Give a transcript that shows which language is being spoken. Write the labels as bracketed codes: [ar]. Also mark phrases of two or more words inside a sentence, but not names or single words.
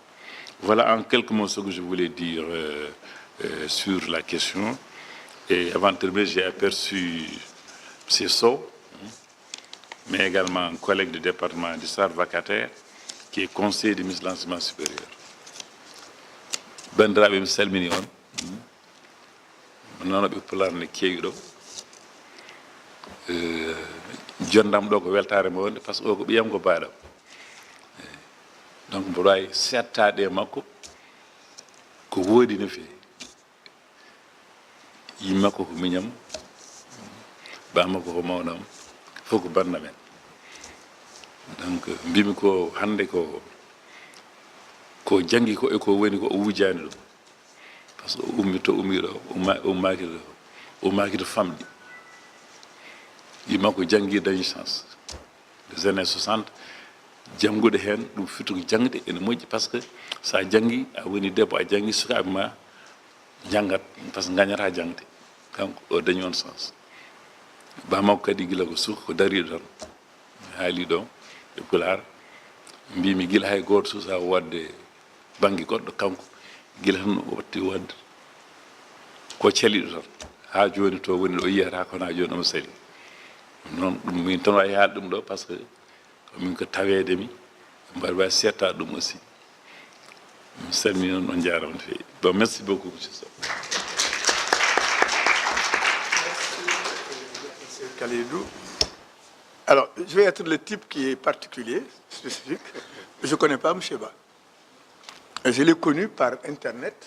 [fr] Voilà en quelques mots ce que je voulais dire sur la question. Et avant de terminer, j'ai aperçu M. Sow, mais également un collègue du département d'histoire vacataire, qui est conseiller du ministre de l'Enseignement supérieur. [ff] Bandiraɓe mi salmini on noon ɓe pular ne keewi ɗo jondam ɗo ko weltare mo wonde [fr] par ce que [ff] o ko ɓiyam ko baaɗam donc mboɗo wawi settade e makko ko woodi no feewi yimmakko ko miñam bamakko ko mawnam fof ko bannam en donc mbimi ko hande ko janggi ko e ko woni ko o wujani ɗum [fr] par ce que [ff] o ummi to ummi ɗo o maki to famɗi yimmakko janggi dañi [fr] chance des années 60 [ff] janngude heen ɗum fituko jangde ene moƴƴi [fr] par ce que [ff] sa janggi a woni debbo a janggi sukaɓe ma janggat [fr] par ce que [ff] gañata jangde kanko o dañi on sens bamakko kadi gila ko suka ko dariɗo tan haali ɗon e Pulaar mbimi gila hay goto susa wadde banggue goɗɗo kanko gila tan o watti wadde ko caliɗo tan ha joni to woni ɗo yiyata kono ha joni omo sali noon ɗum min tan wawi haalde ɗum ɗo [fr] par ce que [ff] min ko tawedemi mbaɗa wawi setta ɗum aussi mi salmini noon on jarama no fewi [fr] bon merci beaucoup monsieur Sow. Monsieur Kalidou. Alors, je vais être le type qui est particulier, spécifique. Je ne connais pas M. Ba. Je l'ai connu par Internet.